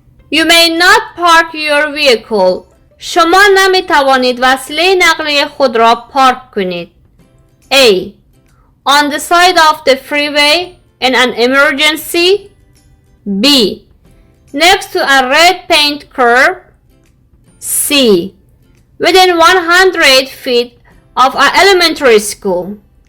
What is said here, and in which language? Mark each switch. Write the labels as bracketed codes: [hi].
[en] You may not park your vehicle. [fa] شما نمی توانید وسیله نقلیه خود را پارک کنید. [en] A. On the side of the freeway in an emergency. B. Next to a red paint curb. C. Within 100 feet of an elementary school.